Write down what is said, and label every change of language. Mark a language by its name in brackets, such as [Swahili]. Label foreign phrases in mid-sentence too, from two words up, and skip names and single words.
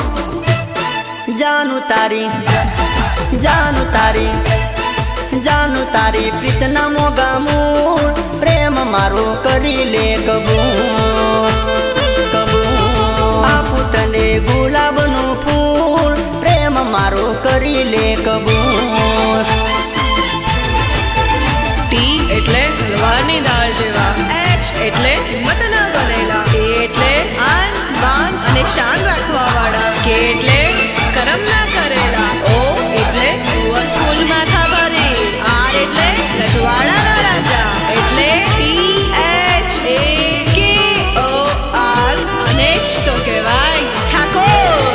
[Gujarati] જાનુ તારી જાનુ તારી જાનુ તારી પ્રીતના મોંઘા મૂલ, પ્રેમ મારો કરી લે કબૂલ કબૂલ। આપું તને ગુલાબનું ફૂલ, પ્રેમ મારો કરી લે કબૂલ। ટી એટલે હલવાની દાળ જેવા, એચ એટલે હિંમત ના બનેલા, એ એટલે આન બાન અને શાન રાખવા વાળા, કે એટલે કરમ ના કરેલા, ઓ એટલે ફૂલ માથા ભરે, આર એટલે રજવાડાના રાજા, એટલે THAKOR અને જ તો કહેવાય ઠાકોર।